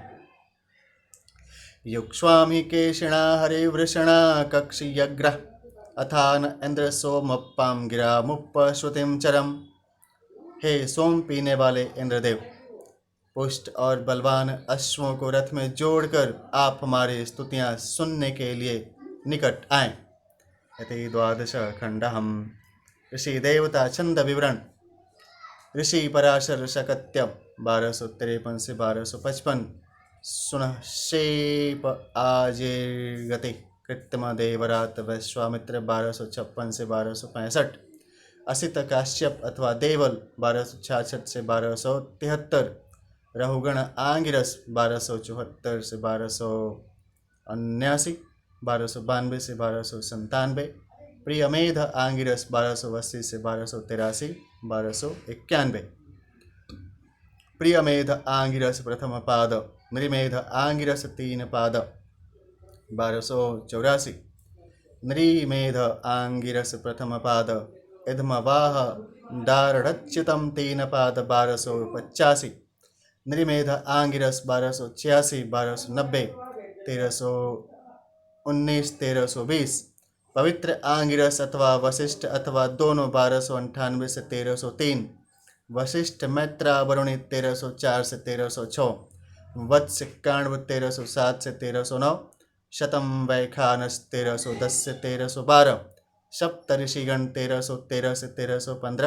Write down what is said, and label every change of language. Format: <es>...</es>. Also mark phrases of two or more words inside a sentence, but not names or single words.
<sa>युक्ष्वामि केशिणा हरिवृषणा कक्षयग्रह अथान इंद्र सोमप्पां गिरामुप श्रुतिं चरम।</sa> <hi>हे सोम पीने वाले इंद्रदेव, पुष्ट और बलवान अश्वों को रथ में जोड़कर आप हमारी स्तुतियां सुनने के लिए निकट आएं।</hi> <sa>इति द्वादश खंडहम।</sa> <hi>ऋषि देवता छंद विवरण। ऋषि पराशर शकत्यम 1253 से 1255। सुनः शेप आजिर्गति कृत्रिम देवरात वैश्वामित्र 1256 से 1265। असित काश्यप अथवा देवल 1266 से 1273। रहुगण आंगिरस 1274 से 1279, 1292 से 1297। प्रियमेध आंगिरस 1280 से 1283, 1291। प्रियमेध आंगिरस प्रथम पाद, नृमेध आंगिरस 3 पाद 1284। नृमेध आंगिरस प्रथम पाद, इधमवाह दारढ़च्युतम 3 पाद 1285। नृमेध आंगिरस 1286, 1290, 1319, 1320। पवित्र आंगिरस अथवा वशिष्ठ अथवा दोनों 1298 से 1303। वशिष्ठ मैत्रा वरुणी 1304 से 1306। वत्स काण्व 1307 से 1309। शतम वैखानस 1310 से 1312। सप्तऋषिगण 1313 से 1315।</hi>